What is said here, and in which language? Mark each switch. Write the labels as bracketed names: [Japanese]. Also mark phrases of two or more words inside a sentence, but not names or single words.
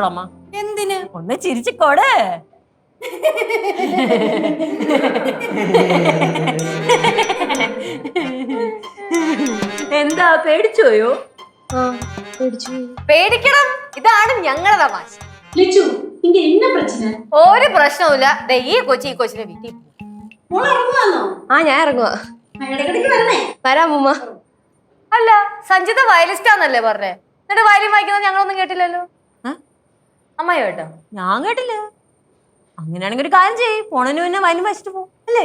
[Malayalam] അമ്മ എന്തിന്? ഒന്ന് ചിരിച്ചിക്കോട്. എന്താ പേടിച്ചോയോ? പേടിക്കണം, ഇതാണ് ഞങ്ങളുടെ തമാശ. [Tamil] லிச்சு இங்க என்ன பிரச்சனை? [Malayalam] ഒരു പ്രശ്നവുമില്ല. ഈ കൊച്ചിനെ വീട്ടിൽ ആ, ഞാൻ ഇറങ്ങുവാ. വരാം ഉമ്മ. അല്ല, സഞ്ജിത വയലിസ്റ്റാന്നല്ലേ പറഞ്ഞേ? എന്നിട്ട് വയലിൻ വായിക്കുന്നത് ഞങ്ങളൊന്നും കേട്ടില്ലല്ലോ. അമ്മയോ കേട്ടോ? ഞാൻ കേട്ടില്ല. അങ്ങനെയാണെങ്കിൽ ഒരു കാര്യം ചെയ്യ്, പോണതിന് പിന്നെ വയലിൻ വായിച്ചിട്ട് പോകും അല്ലേ?